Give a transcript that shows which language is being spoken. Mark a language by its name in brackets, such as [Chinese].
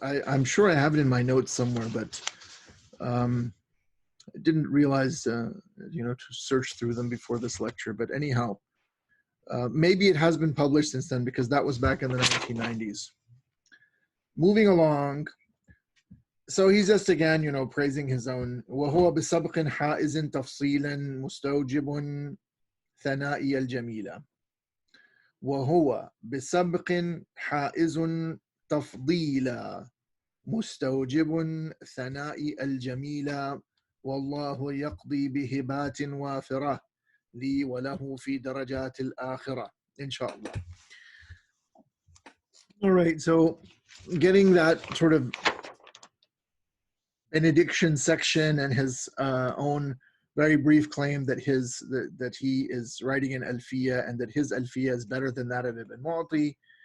[English] I'm sure I have it in my notes somewhere, but I didn't realize, to search through them before this lecture. But anyhow, maybe it has been published since then, because that was back in the 1990s. Moving along. So he's just again, praising his own. [Arabic] وهو بسبق حائز تفصيلا مستوجب ثنائي الجميلة. وهو بسبق حائز تفضيلا مستوجب ثناء الجميلة والله يقضي بهبات وافرة لي وله في درجات الآخرة إن شاء الله. [English] All right, so getting that sort of benediction section and his own very brief claim that that he is writing an Alfiyyah and that his Alfiyyah is better than that of Ibn Mālik.